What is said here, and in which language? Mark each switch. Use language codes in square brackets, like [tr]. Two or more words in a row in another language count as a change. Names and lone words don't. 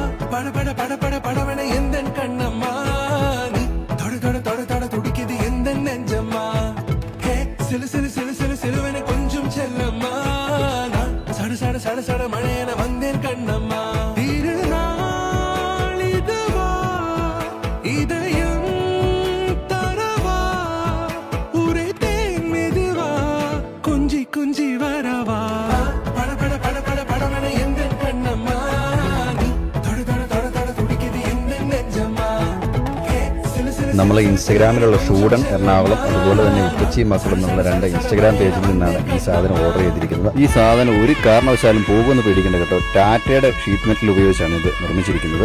[ta] பட பட பட பட படவன எந்த கண்ணம்மா நீ தொட தொட தொட தொட துடிக்குது எந்த நெஞ்சம்மா ஹே சிலு சிலு சிலு சிலு சிலுவன கொஞ்சம் செல்லம்மா நான் சட சட சட சட மழையன வந்தேன் கண்ணம்மா திருநாள் இதுவா இதயம் தரவா ஊரே தேன் மெதுவா கொஞ்சி கொஞ்சி வரவா பட பட பட பட படவன எந்த கண்ணம்மா [ml] നമ്മളെ ഇൻസ്റ്റഗ്രാമിലുള്ള ഷൂഡൻ എറണാകുളം അതുപോലെ തന്നെ ഉപ്പച്ചി മക്കളും എന്നുള്ള 2 ഇൻസ്റ്റഗ്രാം പേജിൽ നിന്നാണ് ഈ സാധനം ഓർഡർ ചെയ്തിരിക്കുന്നത്. ഈ സാധനം ഒരു കാരണവശാലും പോകുമെന്ന് പേടിക്കേണ്ട കേട്ടോ. ടാറ്റയുടെ ഷീറ്റ് മെറ്റൽ ഉപയോഗിച്ചാണ് ഇത് നിർമ്മിച്ചിരിക്കുന്നത്.